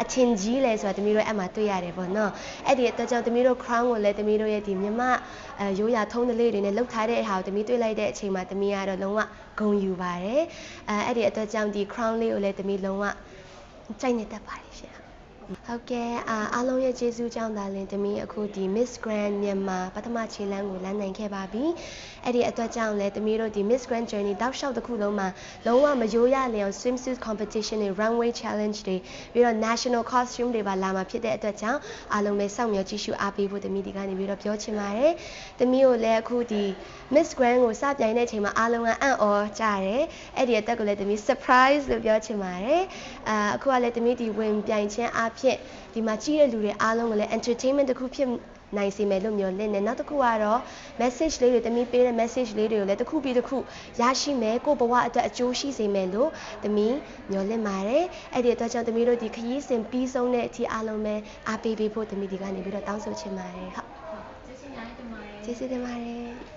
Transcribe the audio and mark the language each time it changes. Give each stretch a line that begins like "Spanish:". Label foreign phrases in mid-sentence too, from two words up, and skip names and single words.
Burmese: ထင်ကြီးလဲဆိုတာသမီးတို့အဲ့မှာတွေ့ရတယ်ပေါ့နော်အဲ့ဒီအတွက်ကြောင့်သမီးတို့ crown ကိုလည်းသမီးတို့ရဲ့ဒီမြန်မာရိုးရာထုံးတလေးတွေနဲ့လှုပ်ထားတဲ့ဟာကိုသမီးတွေ့လိုက်တဲ့အချိန်မှာသမီးကတော့လုံးဝဂုဏ်ယူပါတယ်အဲ့ဒီအတွက်ကြောင့်ဒီ crown လေးကိုလည်းသမီးလုံးဝကြိုက်နေတတ်ပါတယ်ရှင်ဟုတ် ကဲ့အားလုံးရဲ့ကျေးဇူးကြောင့်ဒါလင်သမီးအခုဒီ Miss Grand မြန်မာပထမခြေလှမ်းကိုလမ်းနိုင်ခဲ့ပါပြီအဲ့ဒီအတွက်ကြောင့်လည်းသမီးတို့ဒီ Miss Grand Journey တောက်လျှောက်တစ်ခုလုံးမှာလုံးဝမရိုးရ လျော်
English: swimsuit competition
Burmese: တွေ
English: runway challenge
Burmese: တွေပြီးတော့
English: national costume
Burmese: တွေပါလာမှာဖြစ်တဲ့အတွက်ကြောင့်အားလုံးပဲစောင့်မျှော်ကြည့်ရှုအားပေးဖို့သမီးဒီကနေပြီးတော့ပြောချင် ပါတယ်သမီးကိုလည်းအခုဒီ Miss Grand ကိုစပြိုင်တဲ့အချိန်မှာအားလုံးကအံ့ဩကြတယ်အဲ့ဒီအတွက်ကိုလည်းသမီး surprise လို့ ပြောချင်ပါတယ်အခုကလည်းသမီးဒီဝင်ပြိုင်ခြင်းအားဖြင့်ဒီမှာကြီးတဲ့လူတွေအားလုံးကိုလည်း entertainment တစ်ခုဖြစ်နိုင်စေမယ်လို့မျှော်လင့်နေနောက်တစ်ခုကတော့ message လေးတွေသမီးပေးတဲ့ message လေးတွေကိုလည်းတစ်ခုပြီးတစ်ခုရရှိမယ်ကိုယ့်ဘဝအတွက်အကျိုးရှိစေမယ်လို့သမီးမျှော်လင့်ပါတယ်အဲ့ဒီအတွက်ကြောင့်သမီးတို့ဒီခရီးစဉ်ပြီးဆုံးတဲ့အထိအားလုံးပဲအားပေးဖို့သမီးဒီကနေပြီးတော့တောင်းဆိုချင်ပါတယ်ဟုတ်ကျေးဇူးတင်ပါတယ်